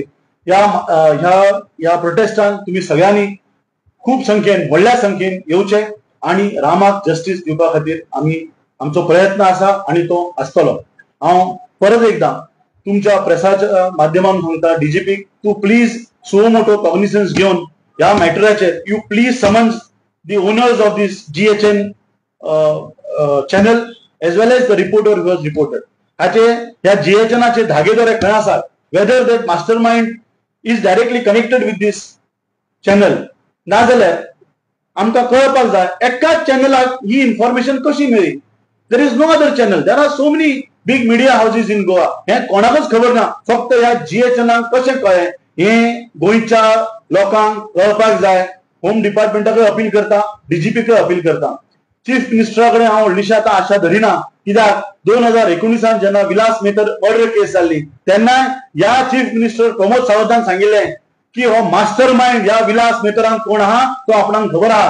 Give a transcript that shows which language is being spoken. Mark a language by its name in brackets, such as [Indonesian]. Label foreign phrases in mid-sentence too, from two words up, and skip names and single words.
[Konkani] ह्या प्रोटेस्टान तुम्ही सगळ्यांनी खूप संख्येन व्हडल्या संख्येन येवचे आणि रामाक जस्टीस दिवपा खातीर आमचो प्रयत्न आसा आणि तो आसतलो. हांव परत एकदा तुमच्या प्रेसाच्या माध्यमान सांगता [English] DGP to please suo motu cognizance [Konkani] घेवन ह्या मॅटराचेर [English] you please summon the owners of this GHN channel as well as the reporter who was reported. [Konkani] ह्या GHNचे धागेदोरे खंय आसात, [English] whether that mastermind is directly connected with this channel [Konkani] ना जाल्यार आमकां कळपाक जाय एकाच चॅनलाक ही इन्फॉर्मेशन कशी मेळ्ळी. [English] there is no other channel. there are so many big media houses in Goa. [Konkani] हे कोणाकच खबर ना, फक्त ह्या GHNाक कशें कळ्ळें हे गोंयच्या लोकांक कळपाक जाय. होम डिपार्टमेंटाकडे अपील करता, DGP कडे अपील करता. [English] chief minister [Konkani] हांव व्हडलीशी आतां आशा धरिना कित्याक 2019 जेन्ना विलास मेतर [English] murder case [Konkani] जाल्ली तेन्ना ह्या [English] chief minister [Konkani] प्रमोद सावंतान सांगिल्लें की हो मास्टर माइंड ह्या विलास मेतरांक कोण आहा तो आपणाक खबर आहा.